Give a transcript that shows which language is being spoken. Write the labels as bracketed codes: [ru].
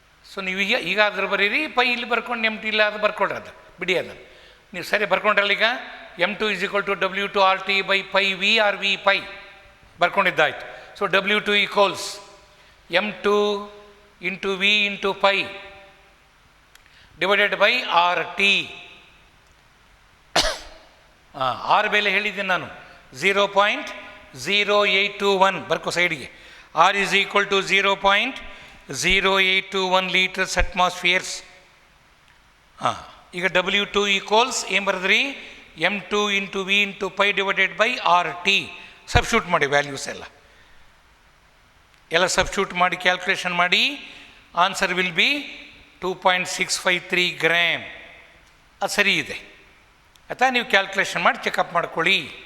[kn] So ನೀವು ಈಗ ಅದ್ರ ಬರೀರಿ, ಪೈ ಇಲ್ಲಿ ಬರ್ಕೊಂಡು M2 ಇಲ್ಲ ಅದು ಬರ್ಕೊಡ್ರಿ, ಅದು ಬಿಡಿ, ಅದನ್ನು ನೀವು ಸರಿ ಬರ್ಕೊಂಡ್ರಲ್ಲ. [en] ಈಗ M2 is equal to W2 RT by pi V or V pi [kn] ಬರ್ಕೊಂಡಿದ್ದಾಯ್ತು. [en] So W2 equals M2 into V into pi divided by RT. [kn] R ಬೆಲೆ ಹೇಳಿದ್ದೀನಿ ನಾನು, 0.0821 ಬರ್ಕೋ ಸೈಡ್ಗೆ. [en] R is equal to 0.0821 litres atmospheres. [kn] ಈಗ W2 ಈಕ್ವಲ್ಸ್ ಏನು ಬರೆದ್ರಿ? [en] M2 into V into pi divided by RT. [kn] Substitute ಮಾಡಿ values ಎಲ್ಲ substitute ಮಾಡಿ calculation ಮಾಡಿ. [en] Answer will be 2.653 gram. [kn] ಅದು ಸರಿ ಇದೆ ಆಯಿತಾ? ನೀವು ಕ್ಯಾಲ್ಕುಲೇಷನ್ ಮಾಡಿ ಚೆಕಪ್ ಮಾಡ್ಕೊಳ್ಳಿ.